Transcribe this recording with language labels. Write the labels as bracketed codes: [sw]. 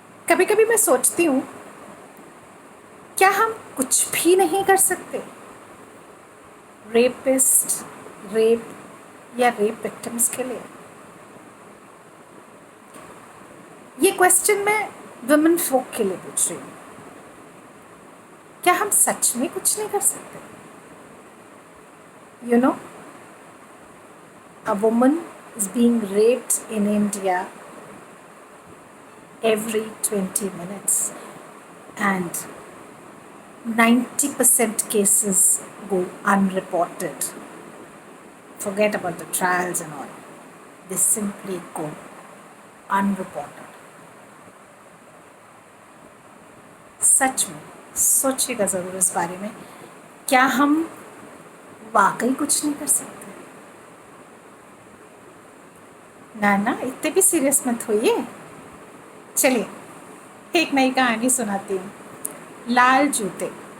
[hi] कभी कभी मैं सोचती हूँ, क्या हम कुछ भी नहीं कर सकते रेपिस्ट, रेप या रेप विक्टिम्स के लिए? ये क्वेश्चन मैं वुमेन फोक के लिए पूछ रही हूँ। क्या हम सच में कुछ नहीं कर सकते? [en] You know, a woman is being raped in India every 20 minutes, and 90% cases go unreported. Forget about the trials and all. They simply go unreported. [hi] सच में सोचिएगा ज़रूर इस बारे में, क्या हम वाकई कुछ नहीं कर सकते? ना ना, इतने भी सीरियस मत होइए। चलिए एक नई कहानी सुनाती हूँ, लाल जूते।